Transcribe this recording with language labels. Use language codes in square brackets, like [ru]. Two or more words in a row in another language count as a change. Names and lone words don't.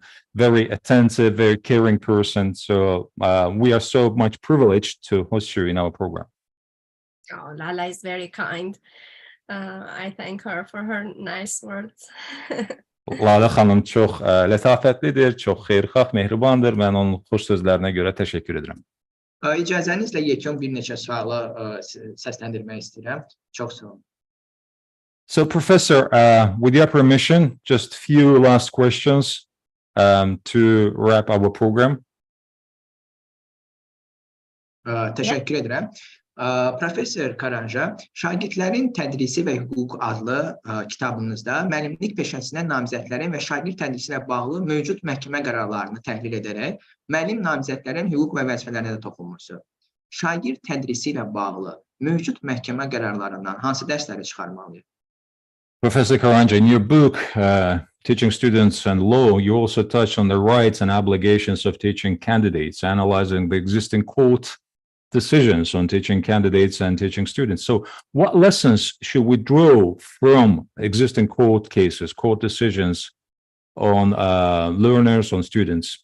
[en] Very attentive, very caring person. So we are so much privileged to host you in our program. Oh, Lala is very kind. I thank her for her nice words. [az] Lala xanım çox lətafətlidir, çox xeyirxah, mehribandır. Mən onun xoş sözlərinə görə təşəkkür edirəm. İcazənizlə yekun bir neçə sualı səsləndirmək istəyirəm. Çox sağ olun. [en] So, Professor, with your permission, just a few last questions to wrap our program. [az] Təşəkkür edirəm. Professor Karanxha, şagirdlərin tədrisi və hüquq adlı kitabınızda müəllimlik peşəsinə namizədlərin və şagird tədrisi ilə bağlı mövcud məhkəmə qərarlarını təhlil edərək müəllim namizədlərin hüquq və vəzifələrinə də toxunmuşsunuz. Şagird tədrisi ilə bağlı mövcud məhkəmə qərarlarından hansı dərsləri çıxarmalıyıq? [en] Professor Karanxha, in your book, teaching students and law, you also touch on the rights and obligations of teaching candidates, analyzing the existing court decisions on teaching candidates and teaching students. So what lessons should we draw from existing court cases, court decisions on learners, on students?